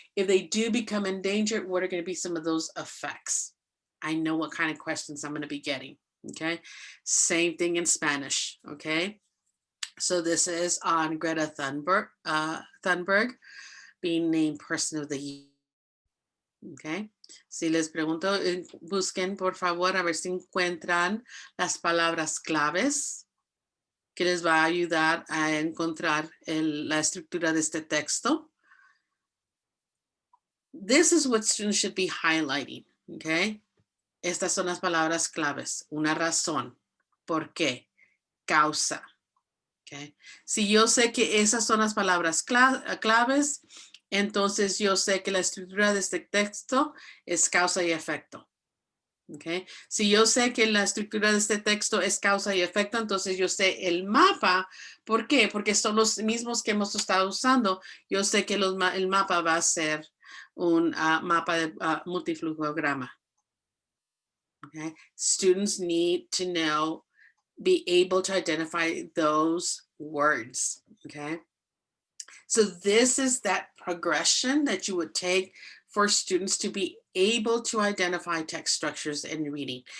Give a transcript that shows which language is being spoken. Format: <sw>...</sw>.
<en>If they do become endangered, what are going to be some of those effects? I know what kind of questions I'm going to be getting. Okay, same thing in Spanish. Okay, so this is on Greta Thunberg being named Person of the Year.</en> <es>Okay, si les pregunto, busquen por favor a ver si encuentran las palabras claves que les va a ayudar a encontrar la estructura de este texto.</es> <en>This is what students should be highlighting. Okay.</en> <es>Estas son las palabras claves. Una razón. ¿Por qué? Causa. Okay. Si yo sé que esas son las palabras claves, entonces yo sé que la estructura de este texto es causa y efecto. Okay. Si yo sé que la estructura de este texto es causa y efecto, entonces yo sé el mapa. ¿Por qué? Porque son los mismos que hemos estado usando. Yo sé que el mapa va a ser un mapa de multiflujograma.</es> <en>Okay. Students need to know, be able to identify those words. Okay. So this is that progression that you would take for students to be able to identify text structures in reading.</en>